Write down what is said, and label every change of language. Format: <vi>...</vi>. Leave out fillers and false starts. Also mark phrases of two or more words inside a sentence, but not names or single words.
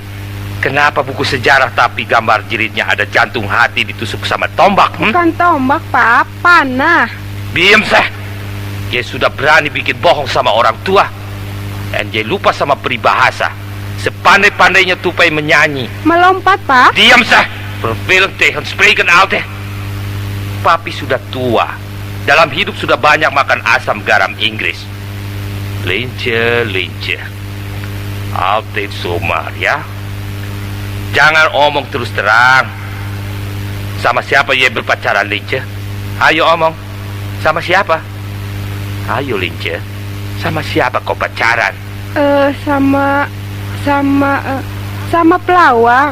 <id>Kenapa buku sejarah tapi gambar jilidnya ada jantung hati ditusuk sama tombak? Bukan tombak, Pap. Panah. Diam, Dia sudah berani bikin bohong sama orang tua. Dan dia lupa sama peribahasa. Sepandai-pandainya tupai menyanyi. Melompat, Pak. Diam,</id> <nl>Vervelend tegen spreken altijd.</nl> <id>Papi sudah tua. Dalam hidup sudah banyak makan asam garam Inggris.</id> <nl>Lince. Altijd zomaar,</nl> <id>ya. Jangan omong terus terang. Sama siapa Yai berpacaran, Lince? Ayo omong. Sama siapa? Ayo, Lince. Sama siapa kau pacaran? Sama pelawak.</id>